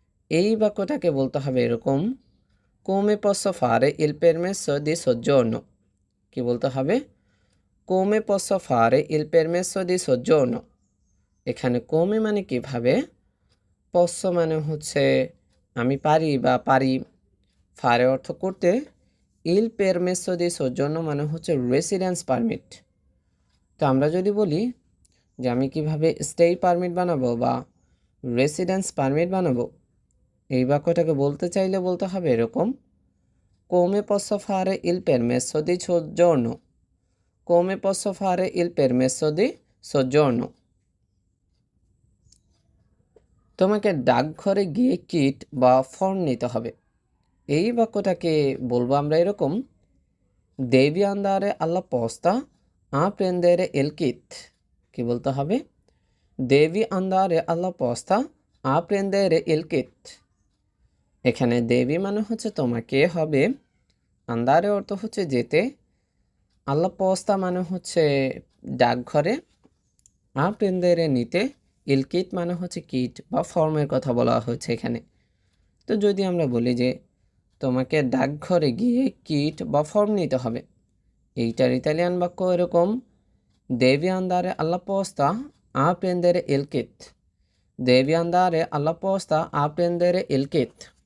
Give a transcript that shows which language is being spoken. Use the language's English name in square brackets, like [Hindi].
[Bangla] এই বাক্যটাকে বলতে হবে এরকম, [Italian] come posso fare il permesso di soggiorno। [Bangla] কি বলতে হবে? [Italian] come posso fare il permesso di soggiorno। [Bangla] এখানে come মানে কিভাবে, posso মানে হচ্ছে আমি পারি বা পারি, fare অর্থ করতে, [Italian] il permesso di soggiorno [Bangla] মানে হচ্ছে রেসিডেন্স পারমিট। তো আমরা যদি বলি যে আমি কিভাবে স্টেই পারমিট বানাবো বা রেসিডেন্স পারমিট বানাবো, এই বাক্যটাকে বলতে চাইলে বলতে হবে এরকম, [Italian] come posso fare il permesso di soggiorno, [Bangla] come posso fare il permesso di soggiorno। তোমাকে ডাকঘরে গিয়ে কিট বা ফর্ম নিতে হবে। এই বাক্যটাকে বলবো আমরা এরকম, [Italian] devi andare alla posta a prendere il kit। [Bangla] কি বলতে হবে? [Italian] devi andare alla posta a prendere il kit। [Bangla] এখানে দেবী মানে হচ্ছে তোমাকে হবে, আন্দারে অর্থ হচ্ছে যেতে, আল্লা পোস্তা মানে হচ্ছে ডাকঘরে, প্রেন্দেরে নিতে, ইল কিট মানে হচ্ছে কিট বা ফর্মের কথা বলা হয়েছে এখানে। তো যদি আমরা বলি যে তোমাকে ডাকঘরে গিয়ে কিট বা ফর্ম নিতে হবে, এইটার ইতালিয়ান বাক্য এরকম, [Italian] দেবি আন্দারে আল্লা পোস্তা প্রেন্দেরে ইল কিট, [Bangla] দেবি আন্দারে আল্লা পোস্তা প্রেন্দেরে ইল কিট।